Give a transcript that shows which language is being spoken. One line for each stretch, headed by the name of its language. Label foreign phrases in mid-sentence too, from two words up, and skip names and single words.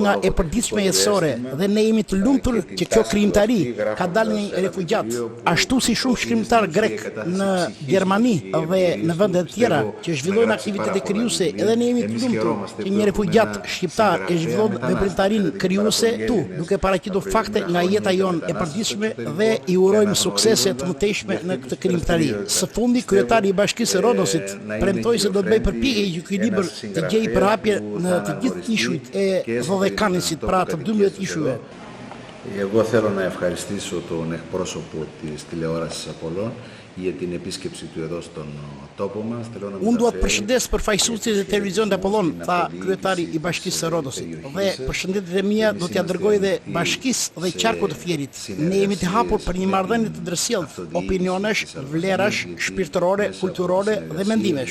Albanian: nga e përditshme jetësore dhe ne jemi të lumtur që kjo krijimtari ka dalë nga një refugjat, ashtu si shumë shkrimtar grek në Gjermani dhe në vende të tjera që zhvillojnë aktivitete krijuese, edhe ne jemi të lumtur që një refugjat shqiptar e zhvillon veprimtarinë krijuese tu, duke paraqitur fakte nga jeta jonë e përditshme dhe i urojmë suksese të mëtejshme në këtë krijimtari. Së fundi, kryetari i Bashkisë së Rodosit premtoi se do të bëjë përpjekje që ky libër të gjejë përhapje në të gjithë ishujt e Dodekanisit, pra të 12 ishujve.
Greek: Εγώ θέλω να ευχαριστήσω τον εκπρόσωπο της τηλεόρασης Απολλών για την επίσκεψη του εδώ στον τόπο μας.
Albanian: Unë dua të përshëndes përfaqësuesit e televizionit Apollon, tha kryetari i Bashkisë së Rodosit. Dhe përshëndetjet e mia do t'ia dërgoj dhe Bashkisë dhe Qarkut të Fierit. Ne jemi të hapur për një marrëdhënie të ndërsjellë, opinionesh, vlerash, shpirtërore, kulturore dhe mendimesh.